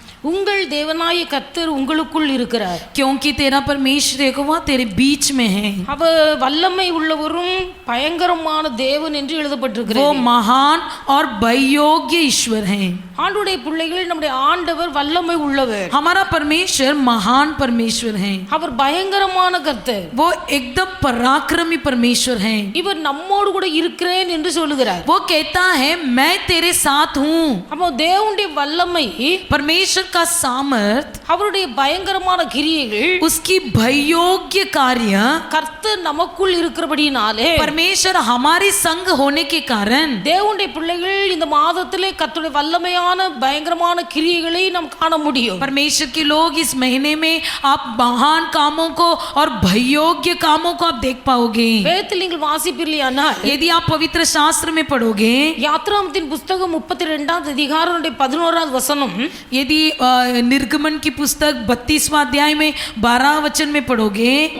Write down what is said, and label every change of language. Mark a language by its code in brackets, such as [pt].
[ta] உங்கள் தேவனாய கர்த்தர் உங்களுக்குள் இருக்கிறார், [hi] क्योंकि तेरा परमेश्वर यहोवा तेरे बीच में है। [ta] அவர் வல்லமை உள்ளவரும் பயங்கரமான தேவன் என்று எழுதப்பட்டிருக்கிறது। [hi] वो महान और भययोग्य ईश्वर है। [ta] ஆண்டவருடைய பிள்ளைகள், நம்முடைய ஆண்டவர் வல்லமை உள்ளவர், [hi] हमारा परमेश्वर महान परमेश्वर है। [ta] அவர் பயங்கரமான கர்த்தர், [hi] वो एकदम पराक्रमी परमेश्वर है। [ta] இவர் நம்மோடு கூட இருக்கிறேன் என்று சொல்லுகிறார்। [hi] वो कहता है मैं तेरे साथ हूँ। [ta] அப்போ தேவனுடைய வல்லமை, [hi] परमेश्वर का सामर्थ, [ta] அவருடைய பயங்கரமான கிரியைகள், [hi] उसकी भययोग्य कार्य, [ta] கர்த்தர் நமக்குள் இருக்கிறபடினாலே [hi] परमेश्वर हमारे संग होने के कारण [ta] தேவனுடைய பிள்ளைகள் இந்த மாதத்திலே கர்த்தருடைய வல்லமையான பயங்கரமான கிரியைகளை நாம் காண முடியும்। [hi] परमेश्वर के लोग इस महीने में आप महान कामों को और भययोग्य कामों को आप देख पाओगे। [ta] வேதத்தில் நீங்கள் வாசிப்பீர்களானால், [hi] यदि आप पवित्र शास्त्र में पढ़ोगे, [ta] யாத்ராகமத்தின் புத்தகம் 32வது அதிகாரம் 11வது வசனம், [hi] यदि निर्गमन की पुस्तक 32वां अध्याय में 12 वचन में पढ़ोगे,